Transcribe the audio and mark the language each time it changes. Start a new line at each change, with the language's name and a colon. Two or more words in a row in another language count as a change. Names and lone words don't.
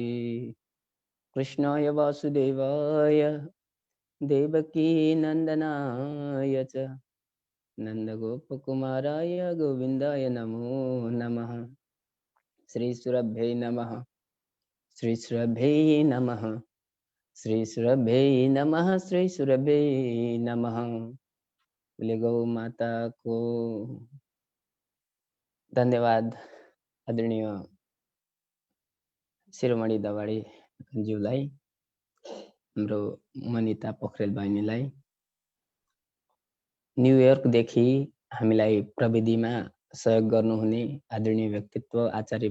Sanskrit: कृष्णाय वासुदेवाय देवकी नंदनाय च नंदगोपकुमाराय गोविन्दाय नमो नमः। श्रीसुरभ्यै नमः, श्रीसुरभ्यै नमः, श्रीसुरभ्यै नमः, श्रीसुरभ्यै नमः।
Hindi: बोले गौ माता को।
Nepali: धन्यवाद आदरणीय शिरोमणि दवाडी ज्यूलाई। हाम्रो मनिता पोखरेल बहिनीलाई, न्युयोर्कदेखि हामीलाई प्रविधिमा सहयोग गर्नुहुने आदरणीय व्यक्तित्व आचार्य